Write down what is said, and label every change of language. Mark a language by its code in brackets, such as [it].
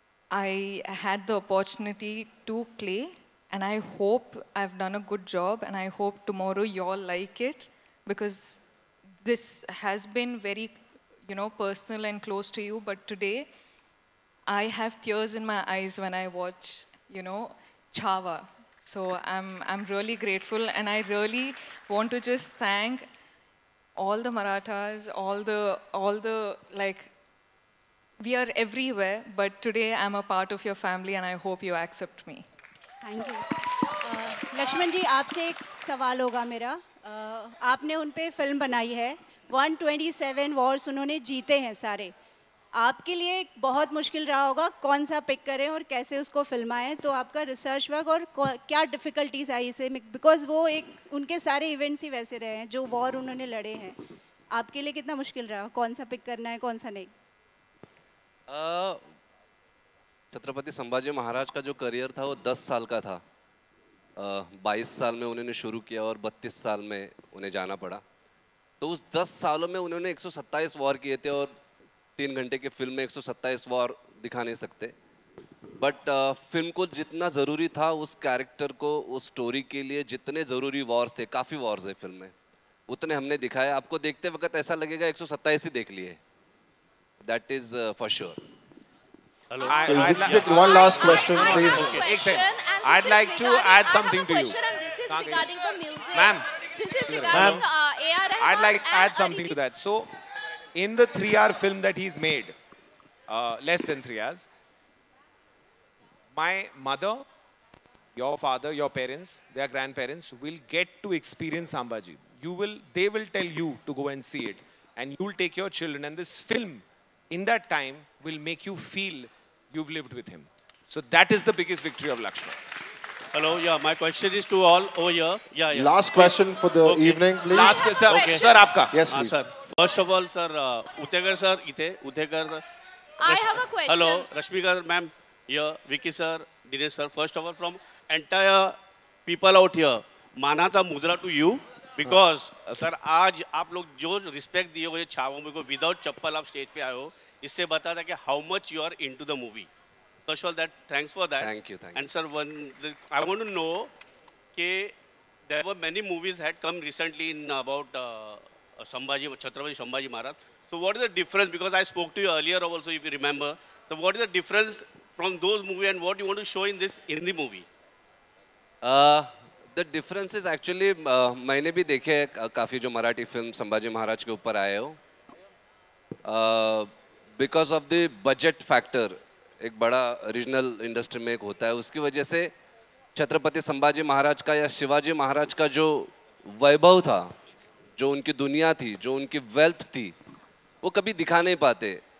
[en] I had the opportunity to play, and I hope I've done a good job, and I hope tomorrow you all like it, because this has been very, personal and close to you, but today I have tears in my eyes when I watch, Chhaava. So I'm really grateful, and I really want to just thank all the Marathas, all the we are everywhere, but today I'm a part of your family, and I hope you accept me. Thank you. [hi] Lakshman जी, आपसे एक सवाल होगा मेरा। आपने उन पे film बनाई है, 127 वॉर्स उन्होंने जीते हैं सारे। आपके लिए बहुत मुश्किल रहा होगा कौन सा पिक करें और कैसे उसको फिल्माएं, तो आपका रिसर्च वर्क और क्या डिफ़िकल्टीज आई इसे, बिकॉज वो उनके सारे इवेंट्स ही वैसे रहे हैं जो वॉर उन्होंने लड़े हैं। आपके लिए कितना मुश्किल रहा, कौन सा पिक करना है कौन सा नहीं? छत्रपति संभाजी महाराज का जो करियर था वो 10 साल का था। 22 साल में उन्होंने शुरू किया और 32 साल में उन्हें जाना पड़ा। तो उस 10 सालों में उन्होंने 127 वॉर किए थे और 3 घंटे की फिल्म में 127 वॉर दिखा नहीं सकते। बट फिल्म को जितना ज़रूरी था उस कैरेक्टर को, उस स्टोरी के लिए जितने ज़रूरी वॉर्स थे, काफ़ी वॉर्स है फिल्म में, उतने हमने दिखाया। आपको देखते वक्त ऐसा लगेगा 127 ही देख लिए। That is for sure. [en] Hello. I'd like one last question, please. [hi] एक second. [en] I'd like to add something to you. This is regarding the music. Ma'am. This is regarding A.R. Rahman. I'd like to add something to that. So, in the 3-hour film that he's made, less than 3 hours, my mother, your father, your parents, their grandparents will get to experience Sambhaji. They will tell you to go and see it, and you'll take your children. And this film, in that time, will make you feel you've lived with him. So that is the biggest victory of Lakshman. Hello, yeah, my question is to all over here. Yeah. Last question for the evening, please. Last question, okay. Sir, आपका. Yes, please. Sir, first of all, sir, Utekar sir, Utekar. I have a question. Hello, Rashmika ma'am, here, Vicky sir, Dinesh sir. First of all, from entire people out here, [mr] मानाचा मुद्रा [en] to you. Because sir, [hi] आज आप लोग जो respect दिए हुए छावों में को विदाउट चप्पल आप स्टेज पे आए हो, इससे बता था कि [en] How much you are into the movie. First of all, thanks for that. Thank you. And sir, I want to know that there were many movies had come recently in about Chhatrapati Sambhaji Maharaj. So what is the difference? Because I spoke to you earlier also, if you remember. So what is the difference from those movies and what you want to show in the movie? The difference is actually [hi] मैंने भी देखे काफ़ी जो Marathi film Sambhaji Maharaj के ऊपर आए हो. [en] Because of the budget factor, [hi] एक बड़ा रीजनल इंडस्ट्री में एक होता है, उसकी वजह से छत्रपति संभाजी महाराज का या शिवाजी महाराज का जो वैभव था, जो उनकी दुनिया थी, जो उनकी वेल्थ थी, वो कभी दिखा नहीं पाते.